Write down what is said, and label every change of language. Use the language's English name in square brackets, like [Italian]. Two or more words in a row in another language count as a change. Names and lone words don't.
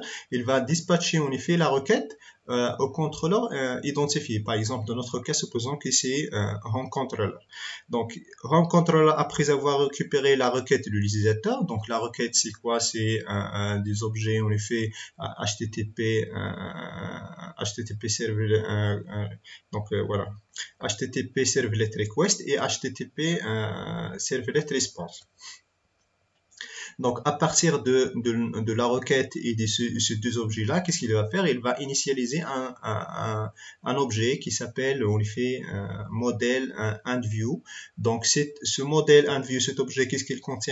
[French] Il va dispatcher en effet la requête au contrôleur identifié. Par exemple, dans notre cas, supposons que c'est home controller. Donc, home controller, après avoir récupéré la requête de l'utilisateur, donc la requête c'est quoi? C'est des objets en effet HTTP HTTP servlet, voilà, HTTP servlet request et HTTP servlet response. Donc, à partir de la requête et de ces deux objets-là, qu'est-ce qu'il va faire? Il va initialiser un objet qui s'appelle, on lui fait modèle endView. Donc, ce modèle endView, cet objet, qu'est-ce qu'il contient?